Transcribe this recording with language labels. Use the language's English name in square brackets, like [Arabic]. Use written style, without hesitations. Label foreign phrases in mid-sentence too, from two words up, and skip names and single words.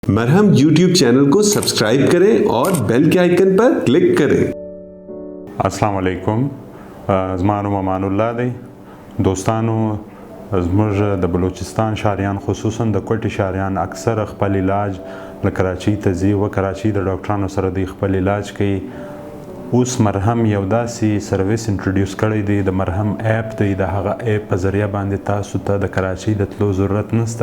[Urdu] مرہم یوٹیوب چینل کو سبسکرائب کریں اور بیل کے آئیکن پر کلک کریں. [Arabic] السلام علیکم, [Pashto] زما نوم امان الله دی. दोस्तानो زموږ د بلوچستان شاریان خصوصا د کوټې شاریان اکثر خپل علاج له کراچۍ ته ځي و کراچۍ د ډاکټرانو سره د خپل علاج کوي. اوس مرهم یو داسې سرویس انټروډیوس کړی دی، د مرهم اپ دی. د هغه اپ په ذریعه باندې تاسو ته د کراچۍ د تلو ضرورت نشته.